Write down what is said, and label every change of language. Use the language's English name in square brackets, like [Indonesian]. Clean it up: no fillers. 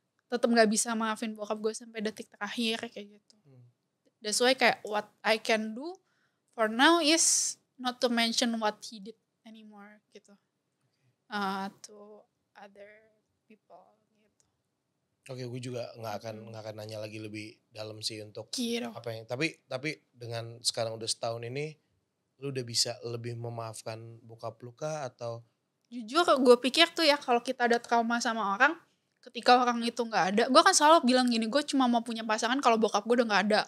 [Indonesian] Tetap nggak bisa maafin bokap gue sampai detik terakhir kayak gitu. [English] That's why [Indonesian] kayak [English] what I can do for now is not to mention what he did anymore [Indonesian] gitu. [English] To other people [Indonesian] gitu. Oke, gue juga nggak akan nanya lagi lebih dalam sih untuk Gitu. apa yang. Tapi dengan sekarang udah setahun ini, lu udah bisa lebih memaafkan bokap lu kah atau? Jujur gue pikir tuh ya kalau kita ada trauma sama orang, ketika orang itu nggak ada, gue kan selalu bilang gini, gue cuma mau punya pasangan kalau bokap gue udah nggak ada.